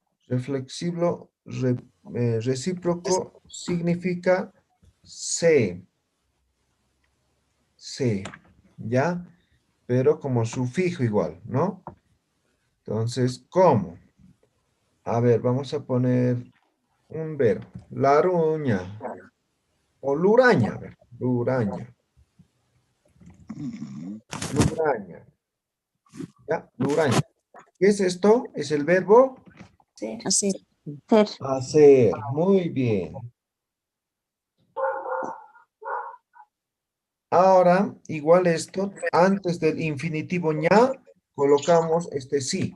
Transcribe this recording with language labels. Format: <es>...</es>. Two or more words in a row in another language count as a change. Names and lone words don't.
<es>Reflexivo, recíproco significa se. Se, ¿ya? Pero como sufijo igual, ¿no? Entonces, ¿cómo? A ver, vamos a poner un verbo. Laruña. O luraña, a ver.</es> <ay>Luraña. Luraña.</ay> <es>¿Ya? Luraña. ¿Qué es esto? Es el verbo Hacer. Ser. hacer. Muy bien. Ahora, igual esto, antes del infinitivo ña, colocamos este sí.</es>